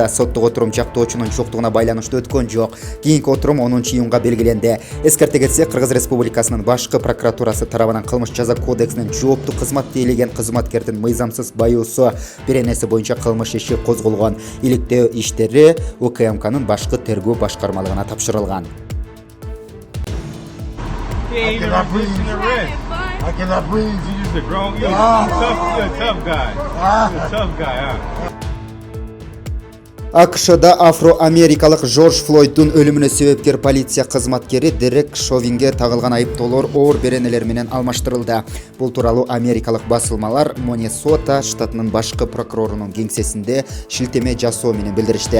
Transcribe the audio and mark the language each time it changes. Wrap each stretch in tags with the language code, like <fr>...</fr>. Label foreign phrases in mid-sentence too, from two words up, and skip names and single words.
<ky>Соттук отурум жактоочунун жоктугуна байланыштуу өткөн жок. Кийинки отурум 10-июнга белгиленди. Эскерте кетсек, Кыргыз Республикасынын башкы прокуратурасы тарабынан кылмыш жаза кодексинин жооптуу кызмат тейлеген кызматкердин мыйзамсыз байуусу беренеси боюнча кылмыш иши козголгон. Иликтөө иштери УКМКнын башкы тергөө башкармалыгына тапшырылган.</ky> <en>I cannot breathe. You just a grown, you're a tough guy. You're a tough guy, huh?</en> <ky>АКШда афро-америкалык Жорж Флойддун өлүмүнө себепкер полиция кызматкери Дерек Шовинге тагылган айыптоолор оор беренелер менен алмаштырылды. Бул тууралуу америкалык басылмалар Миннесота штатынын башкы прокурорунун кеңсесинде шилтеме жасоо менен билдиришти.</ky>